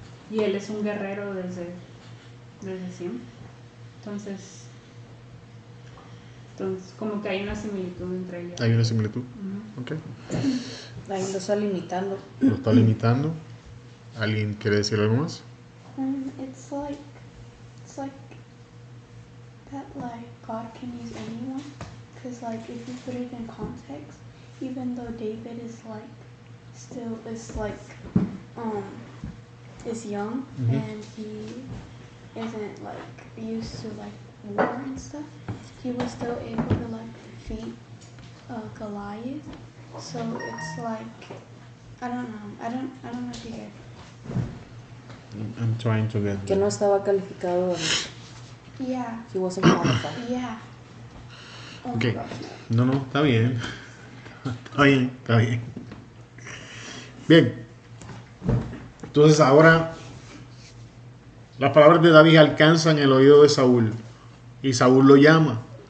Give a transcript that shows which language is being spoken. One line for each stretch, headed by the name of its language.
Spanish: Y él es un guerrero desde siempre. Entonces como que hay una similitud entre ellos. Hay una similitud. Okay. Ahí lo está limitando. Lo está limitando. ¿Alguien quiere decir algo más?
English: It's like that, like, God can use anyone, because like if you put it in context, even though David is like still is like is young and he isn't like used to like war and stuff, he was still able to like defeat Goliath. So it's like I don't know if you get. I'm trying to get
Spanish: Que no estaba calificado.
English: Yeah. He wasn't qualified. Yeah. Oh Okay. my gosh.
Spanish: No, está bien. Está bien. Bien. Entonces ahora las palabras de David alcanzan el oído de Saúl y Saúl lo llama.